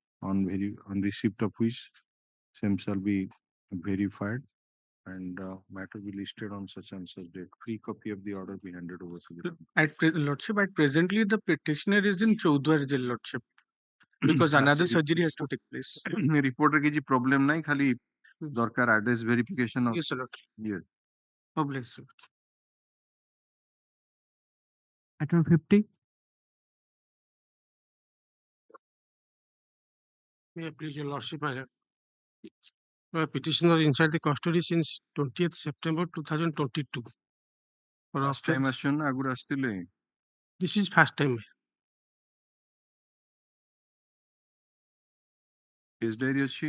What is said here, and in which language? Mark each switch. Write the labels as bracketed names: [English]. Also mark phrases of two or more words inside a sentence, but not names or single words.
[English] On receipt of which same shall be verified and matter be listed on such and such date. Free copy of the order be handed over to the Lordship, at presently the petitioner is in Chaudhar jail, Lordship, because another surgery has to take place. [Odia] Reporter କିଛି problem ନାହିଁ ଖାଲି ଦରକାର [English] address verification. Yes, Your Lordship. Yes. Oh, bless you. Item 50. Yeah, please, Your Lordship. Petitioner inside the custody since 20th September 2022. First time [Odia] ଆସିଛନ୍ତି ନା ଆଗରୁ ଆସିଥିଲେ? [English] This is first time. Case diary [Odia] ଅଛି?